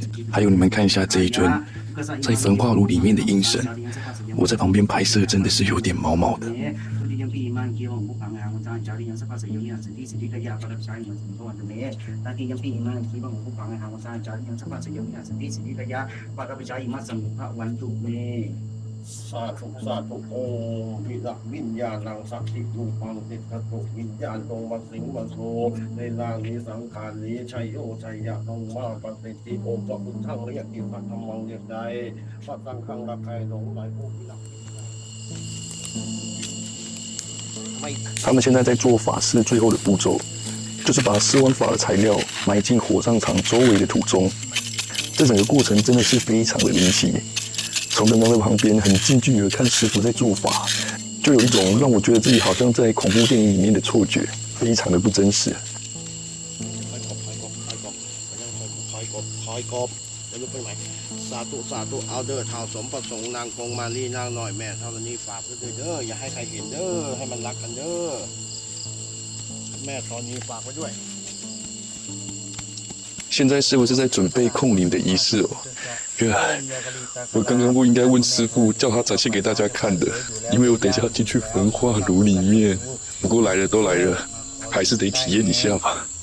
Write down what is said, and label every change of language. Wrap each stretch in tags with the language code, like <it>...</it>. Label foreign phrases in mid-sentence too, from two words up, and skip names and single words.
<zh>还有你们看一下这一尊在焚化炉里面的阴神，我在旁边拍摄真的是有点毛毛的。</zh> <th>สาธุสาธุโอมพิรักวิญญาณังสักขิรูปังติดกระตุกวิญญาณตรงวัดสิงห์วัดโซในร่างนี้สังขารนี้ชัยโยชัยยะตรงมาปฏิทิโอมพระพุทธังเรียกกิจพระธรรมังเรียกใดพระสังฆังรักใครหลงไหลผู้พิรัก</th> <zh>他们现在在做法事最后的步骤，就是把施完法的材料埋进火葬场周围的土中。这整个过程真的是非常的灵奇。从刚刚在旁边很近距离的看师傅在做法，就有一种让我觉得自己好像在恐怖电影里面的错觉，非常的不真实。</zh> <th>สาธุสาธุเอาเด้อเท้าสมประสงค์นางกงมาลีนางหน่อยแม่เท่านี้ฝากไว้ด้วยเด้ออย่าให้ใครเห็นเด้อให้มันรักกันเด้อแม่ตอนนี้ฝากไว้ด้วย</th> <zh>现在师傅是在准备控灵的仪式哦。我刚刚不应该问师傅，叫他展现给大家看的，因为我等一下要进去焚化炉里面。不过来了都来了，还是得体验一下吧。</zh>